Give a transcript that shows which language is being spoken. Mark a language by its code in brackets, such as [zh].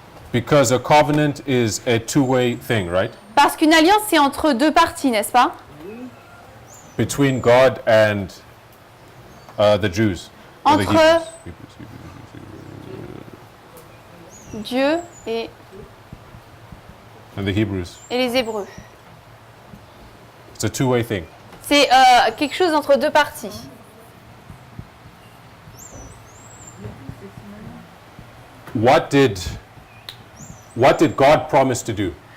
[en] because a covenant is a two-way thing, right? [fr] Parce qu'une alliance, c'est entre deux parties, n'est-ce pas? [en] Between God and the Jews. Or the [fr] Entre [en] Hebrews. [fr] Dieu et [en] And the Hebrews. [fr] les Hébreux. [en] It's a two-way thing. [fr] C'est quelque chose entre deux parties. [en] What did God promise to do?